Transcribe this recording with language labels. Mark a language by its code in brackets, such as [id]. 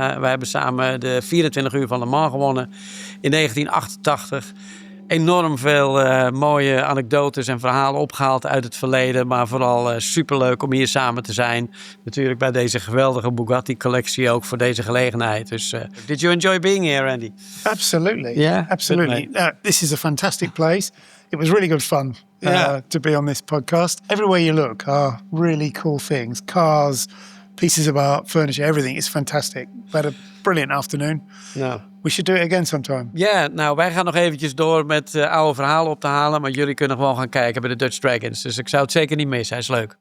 [nl] We hebben samen de 24 uur van Le Mans gewonnen in 1988. Enorm veel mooie anekdotes en verhalen opgehaald uit het verleden. Maar vooral superleuk om hier samen te zijn. Natuurlijk bij deze geweldige Bugatti-collectie ook voor deze gelegenheid. [en] Dus, did you enjoy being here, Andy? Absolutely. Yeah, absolutely. This is a fantastic place. It was really good fun to be on this podcast. Everywhere you look are really cool things. Cars, pieces of art, furniture, everything is fantastic. We had a brilliant afternoon. No. We should do it again sometime. [nl] Ja, nou, wij gaan nog eventjes door met oude verhalen op te halen. Maar jullie kunnen gewoon gaan kijken bij de Dutch Dragons. Dus ik zou het zeker niet missen. Hij is leuk.